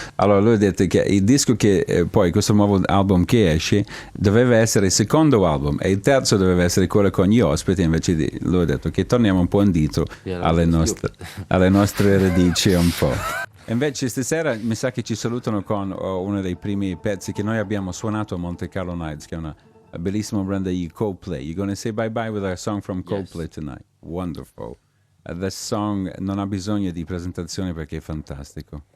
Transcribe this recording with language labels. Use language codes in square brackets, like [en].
[it] Allora lui ha detto che il disco che poi questo nuovo album che esce doveva essere il secondo album e il terzo doveva essere quello con gli ospiti, invece lui ha detto che torniamo un po' indietro alle nostre radici un po'. Invece stasera mi sa che ci salutano con uno dei primi pezzi che noi abbiamo suonato a Monte Carlo Nights, che è una bellissima brand di Coldplay. [en] You're going to say bye bye with a song from Coldplay tonight. Wonderful. This song [it] non ha bisogno di presentazione perché è fantastico.